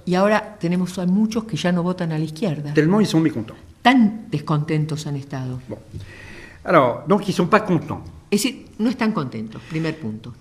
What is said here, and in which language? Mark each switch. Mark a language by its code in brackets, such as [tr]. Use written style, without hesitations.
[es] Y ahora tenemos a muchos que ya no votan a la izquierda. [fr] Tellement ils sont mécontents. [es] Tan descontentos han estado. [fr] Bon. Alors, donc ils ne sont pas contents. [es] Es decir, no están contentos, primer punto.